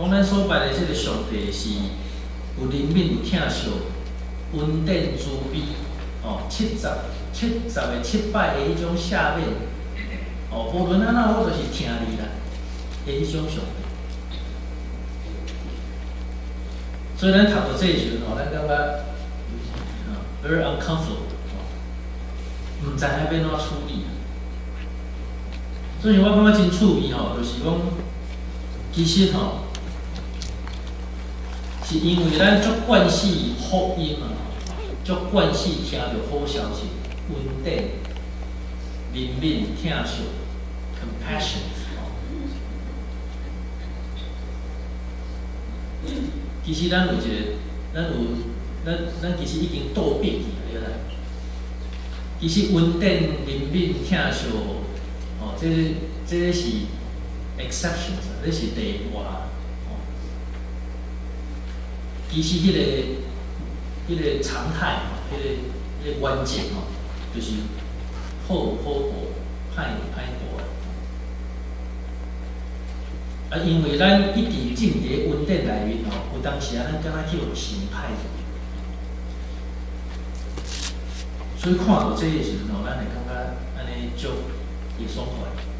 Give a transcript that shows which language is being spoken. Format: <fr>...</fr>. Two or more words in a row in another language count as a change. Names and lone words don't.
<nan>讲咱所拜的这个上帝是有怜悯、有疼惜、恩典、慈悲，70个700个迄种下面，无论安怎，我就是听你啦，的迄种上帝。所以咱读到这时阵咱感觉</nan> <en>very uncomfortable，</en> <nan>毋知影要怎处理。所以我感觉真趣味就是讲，其实是因为咱足惯势福音足惯势听到好消息。恩典、怜悯、疼惜 （compassion）。其实咱其实已经倒逼去了，其实恩典、怜悯、疼惜，这是 exceptions，这是例外。其实迄个常态，迄个关键就是好报，歹报。因为咱一直浸伫恩典内面有当时咱敢若去有心歹，所以看到这个时阵咱会感觉安尼足会爽快。</nan>